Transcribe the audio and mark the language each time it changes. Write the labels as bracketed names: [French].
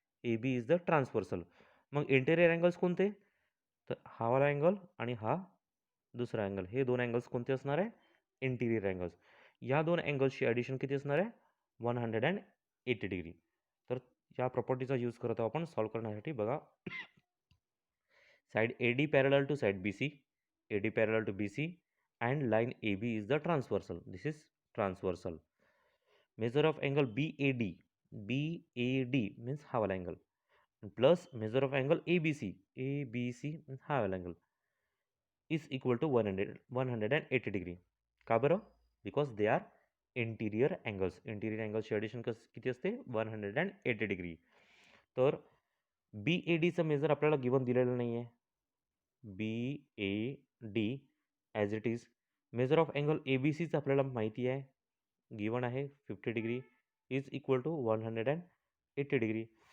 [English] AB is the transversal. [Marathi] मग interior angles कोणते? तर हा वाला अँगल आणि हा दुसरा अँगल, हे 2 अँगल्स कोणते असणार आहे? Interior angles. या 2 अँगल्सची ॲडिशन किती असणार आहे? 180 डिग्री. तर या प्रॉपर्टीचा यूज करत आहोत आपण सॉल्व्ह करण्यासाठी. [English] बघा, side AD parallel to side BC, AD parallel to BC and line AB is the transversal. This is transversal. Measure of angle BAD. BAD means [Marathi] हा वाला [English] angle. Plus measure of angle ABC. ABC means [Marathi] हा वाला [English] angle is equal to 180 degree. [Marathi] का बरं? [English] Because they are interior angles. [Marathi] Interior angles ची addition किती असते? 180 degree. तर BADचं मेजर आपल्याला गिवन दिलेलं नाही आहे. [English] BAD as it is. Measure of angle ABCचं [Marathi] आपल्याला माहिती आहे, [English] Given आहे 50 degree is equal to 180 degree.